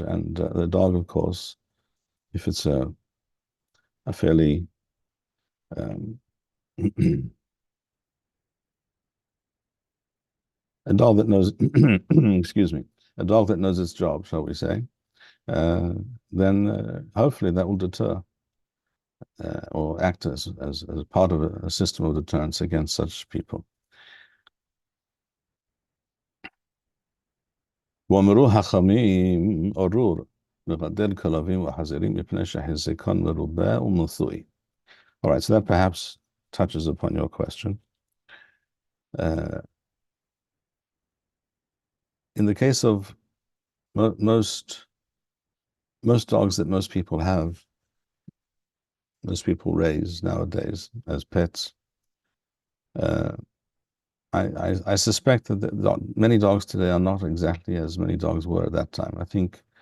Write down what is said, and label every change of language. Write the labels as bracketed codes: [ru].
[en] And the dog, of course, if it's a fairly a dog that knows, excuse me, a dog that knows its job, shall we say, then hopefully that will deter or act as part of a system of deterrence against such people. [he] ואמרו חכמים ארור לגדל כלבים וחזירים מפני שהחזקן מרובה ומצוי. [en] All right, so that perhaps touches upon your question. In the case of most dogs that most people have, most people raise nowadays as pets, I suspect that many dogs today are not exactly as many dogs were at that time. I think,